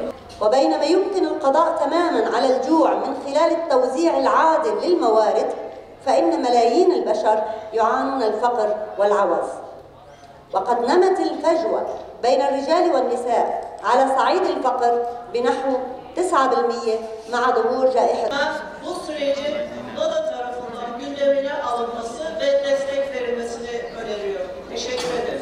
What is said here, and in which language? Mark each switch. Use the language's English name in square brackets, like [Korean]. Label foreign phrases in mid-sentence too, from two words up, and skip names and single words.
[Arabic] وبينما يمكن القضاء تماماً على الجوع من خلال التوزيع العادل للموارد، فإن ملايين البشر يعانون الفقر والعوز. وقد نمت الفجوة بين الرجال والنساء على صعيد الفقر بنحو 9% مع ظهور جائحة. [Turkish] Bu sürecin Moda tarafından gündemine alınması ve destek verilmesini öneriyorum. Teşekkür ederim.